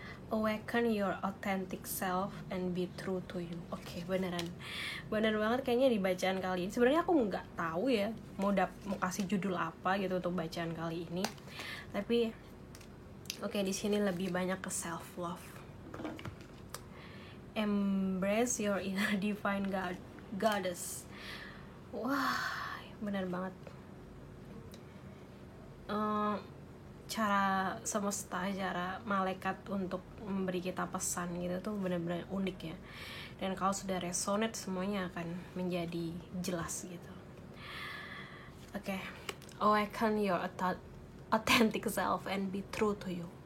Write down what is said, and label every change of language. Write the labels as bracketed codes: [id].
[en] Awaken your authentic self and be true to you. [id] Oke, bener banget kayaknya di bacaan kali ini. Sebenarnya aku nggak tahu ya mau kasih judul apa gitu untuk bacaan kali ini, tapi oke, di sini lebih banyak ke self love. [en] Embrace your inner divine goddess. [id] Wah, bener banget. Cara semesta, cara malaikat untuk memberi kita pesan gitu tuh benar-benar unik ya. Dan kalau sudah resonate, semuanya akan menjadi jelas gitu. Oke, [en] awaken your authentic self and be true to you.